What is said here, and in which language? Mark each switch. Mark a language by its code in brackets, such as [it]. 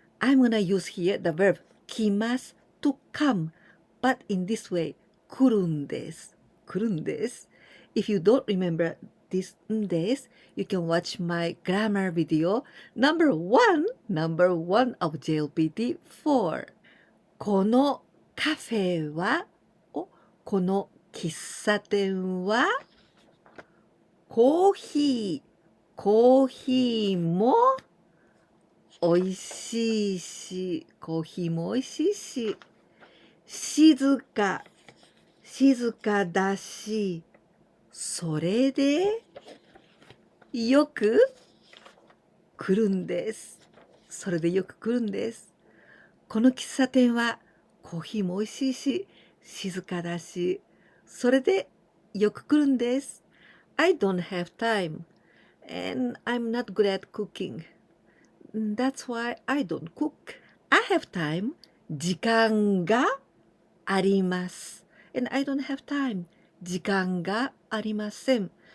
[en] I'm going to use here the verb 来ます to come, but in this way, [ja] 来るんです. 来るんです。 [en] If you don't remember this んです、you can watch my grammar video number one of JLPT4. [ja] このカフェは、この喫茶店は、コーヒーも美味しいし、コーヒーも美味しいし、静かだし、それでよく来るんです。それでよく来るんです。この喫茶店はコーヒーも美味しいし、静かだし、それでよく来るんです。 [en] I don't have time, and I'm not good at cooking. That's why I don't cook. I have time. [ja] 時間があります。 [en] And I don't have time. [ja] 時間がありません。